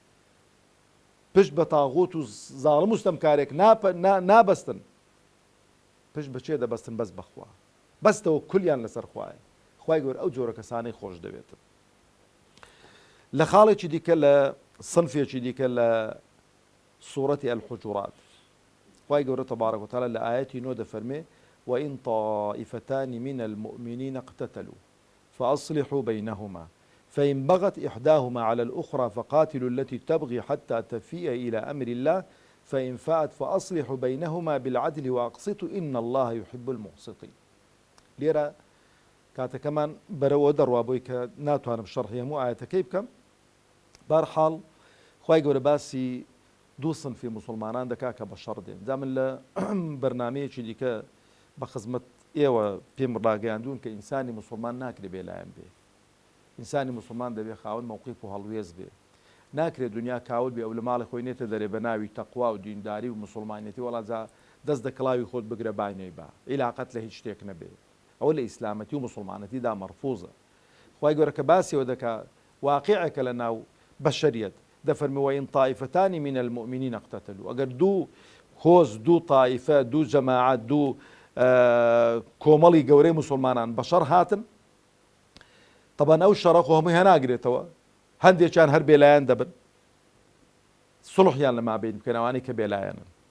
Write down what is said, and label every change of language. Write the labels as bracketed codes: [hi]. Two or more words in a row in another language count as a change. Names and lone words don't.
[ckb] پشت بە تاغوت و زاڵم و ستەمکارێک نابەستن پشت بەچێ دەبەستن بەس بەخوا بەس تەوەکولیان لەسەر خوایە خوای گەورە ئەو جۆرە کەسانەی خۆش دەوێتن لە خاڵێکی دیکە لە سنفێکی دیکە لە سوورەتی الحجرات خوای گەورە [ar] تەبارەک و تەعالا [ckb] لە ئایەتی نۆ دەفەرمێ [ar] وإن طائفتان من المؤمنين اقتتلوا فأصلحوا بينهما فإن بغت إحداهما على الأخرى فقاتلوا التي تبغي حتى تفيء إلى أمر الله فإن فاءت فأصلحوا بينهما بالعدل وأقسطوا إن الله يحب المقسطين [ckb] لێرە کاتەکەمان بەرەوە دەڕوا بۆی کە ناتوانم شەرحی هەموو ئایەتەکەی بکەم بەرحاڵ خوای گەورە باسی دوو سنفی مسلمانان دەکا کە بە شەڕ دێن جا من لە بەرنامەیەکی دیکە بە خزمەت ئێوە پێم ڕاگەیاندوون کە ئینسانی مسلمان ناکرێ بێلایەن بێ ئینسانی مسلمان دەبێ خاوەن مەوقیف و هەڵوێز بێ ناکرێت دنیا کاول بێ ئەو لە ماڵی خۆی نێتە دەرێ بە ناوی تەقوا و دینداری و مسلمانەتی وەڵا جا دەست دە کڵاوی خۆت بگرە باینەی با عیلاقەت لە هیچ شتێک نەبێ ئەوە لە ئیسلامەتی و مسلمانەتیدا مەرفوزە خوای گەورە کە باسیەوە دەکا واقعەکە لە ناو بەشەریەت دەفەرمێ [ar] وإن طائفتان من المؤمنين اقتتلوا [ckb] ئەگەر دوو هۆز دوو طائفە دوو جەماعەت دوو کۆمەڵی گەورەی مسلمانان بەشەڕ هاتن طبعا ئەو شەڕە خۆ هەمووی هەناگرێتەوە هەندێکیان هەر بێلایەن دەبن سڵحیان لە مابین بکەن ئەوانەی کە بێلایەنن